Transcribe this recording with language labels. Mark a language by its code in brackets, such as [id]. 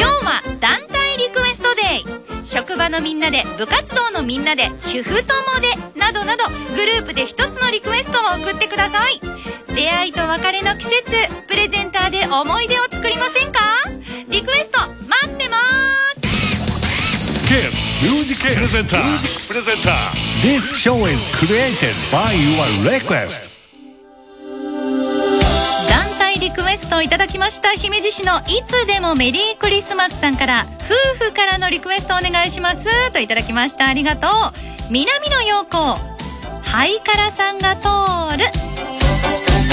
[ja] 今日は団体リクエストデー。職場のみんなで、部活動のみんなで、主婦友でなどなど、グループで一つのリクエストを送ってください。出会いと別れの季節、プレゼンターで思い出を作りませんか？リクエスト待ってます。 [en] Kiss Music Presenter. This show is created by your request. [ja] 団体リクエストをいただきました。姫路市のいつでもメリークリスマスさんから、夫婦からのリクエストお願いしますといただきました。ありがとう。南の陽子、ハイカラさんが通る。